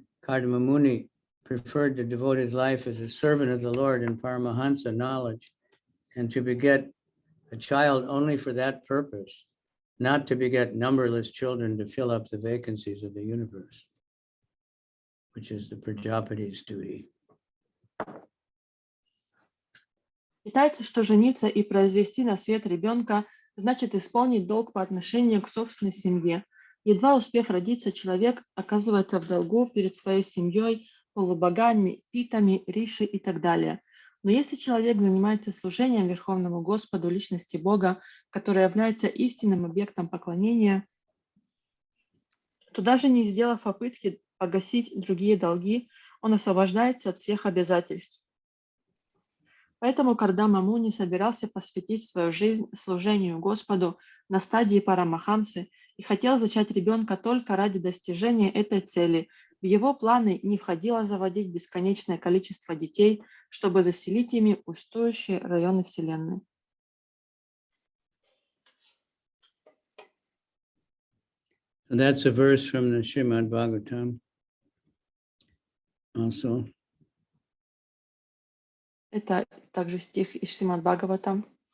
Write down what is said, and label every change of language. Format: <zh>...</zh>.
<en>Kardama Muni preferred to devote his life as a servant of the Lord in Paramahansa knowledge and to beget a child only for that purpose, not to beget numberless children to fill up the vacancies of the universe, which is the Prajapati's duty.</en> <ru>Считается, что жениться и произвести на свет ребенка значит исполнить долг по отношению к собственной семье. Едва успев родиться, человек оказывается в долгу перед своей семьей, полубогами, питами, риши и так далее. Но если человек занимается служением Верховному Господу, личности Бога, который является истинным объектом поклонения, то даже не сделав попытки погасить другие долги, он освобождается от всех обязательств. Поэтому Кардама Муни собирался посвятить свою жизнь служению Господу на стадии Парамахамсы и хотел зачать ребенка только ради достижения этой цели. В его планы не входило заводить бесконечное количество детей, чтобы заселить ими пустующие районы Вселенной.</ru> <en>And that's a verse from the Srimad Bhagavatam also.</en> <ru>Это также стих из Шримад Бхагаватам.</ru>